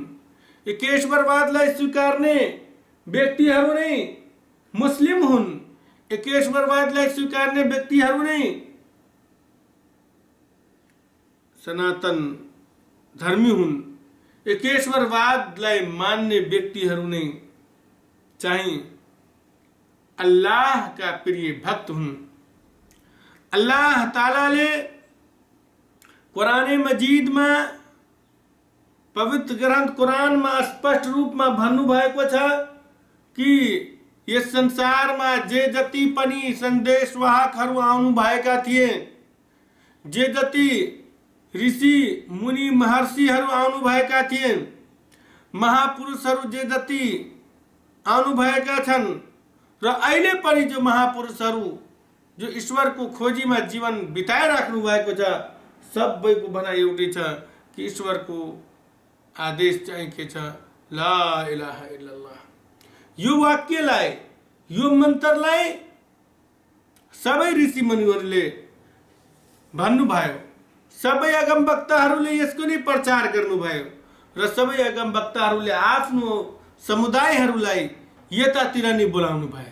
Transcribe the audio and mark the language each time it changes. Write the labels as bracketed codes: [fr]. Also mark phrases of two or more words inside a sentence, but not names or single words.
[ne] एकेश्वरवादलाई स्वीकार्ने व्यक्तिहरू नै मुस्लिम हुन्। एकेश्वरवादलाई स्वीकार्ने व्यक्तिहरू नै सनातन धर्मी हुन्। एकेश्वरवादलाई मान्ने व्यक्तिहरू नै चाहिँ अल्लाह का प्रिय भक्त हुन्। अल्लाह तालाले कुरान [hi] मजीद में, पवित्र ग्रंथ कुरान में स्पष्ट रूप में [ne] भन्नु भएको छ कि यस संसारमा जे जति पनि सन्देशवाहकहरू आउनु भएका थिए, जे जति ऋषि मुनि महर्षिहरू आउनुभएका थिए, महापुरुषहरू जे जति आउनुभएका छन् र अहिले पनि जो महापुरुषहरू जो ईश्वरको खोजीमा जीवन बिताइराख्नु भएको छ, सबैको भनाइ एउटै छ कि ईश्वरको आदेश चाहिँ के छ, [ar] لا إله إلا الله. [ne] यो वाक्यलाई, यो मन्त्रलाई सबै ऋषि मुनिहरूले भन्नुभयो, सबै अगमवक्ताहरूले यसको नै प्रचार गर्नुभयो र सबै अगमवक्ताहरूले आफ्नो समुदायहरूलाई यतातिर नै बोलाउनु भयो।